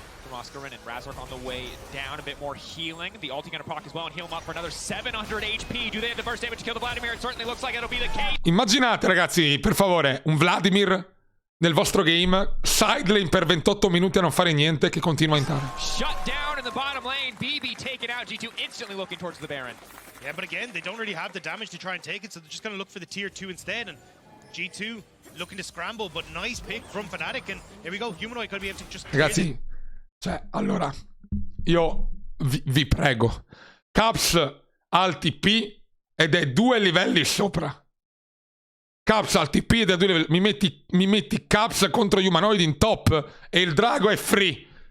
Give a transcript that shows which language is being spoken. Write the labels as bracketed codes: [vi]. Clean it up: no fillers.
[en] Oscar and Razork on the way down, a bit more healing. The ulti gonna proc as well and heal him up for another 700 HP. Do they have the burst damage to kill the Vladimir? It certainly looks like it'll be the case. [it] Immaginate, ragazzi, per favore, un Vladimir nel vostro game, side lane per 28 minuti a non fare niente, che continua in tara. [en] Shut down in the bottom lane. BB taken out. G2 instantly looking towards the Baron. Yeah, but again, they don't really have the damage to try and take it, so they're just gonna look for the tier 2 instead. And G2 looking to scramble, but nice pick from Fnatic. And here we go. Humanoid could be able to just. [it] Ragazzi, cioè, allora, io vi prego, Caps al TP ed è 2 livelli sopra. Caps al TP ed è 2 livelli. Mi metti Caps contro Humanoid in top e il drago è free.